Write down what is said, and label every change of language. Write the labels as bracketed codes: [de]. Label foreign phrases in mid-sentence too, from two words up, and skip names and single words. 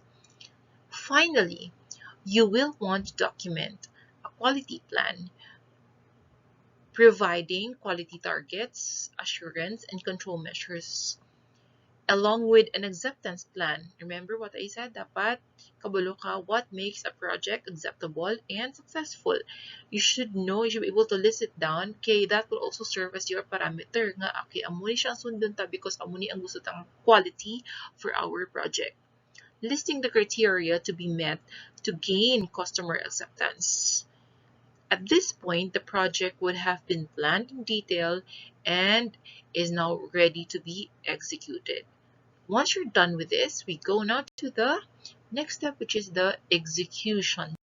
[en] Finally, you will want to document a quality plan providing quality targets, assurance, and control measures along with an acceptance plan. Remember what I said? [hil] Dapat kabalo ka [en] what makes a project acceptable and successful. You should know, you should be able to list it down. Okay, that will also serve as your parameter nga, okay, [hil] amo ni siyang sundon ta [en] because [hil] amo ni ang gusto tang [en] quality for our project. Listing the criteria to be met to gain customer acceptance. At this point, the project would have been planned in detail and is now ready to be executed. Once you're done with this, we go now to the next step, which is the execution.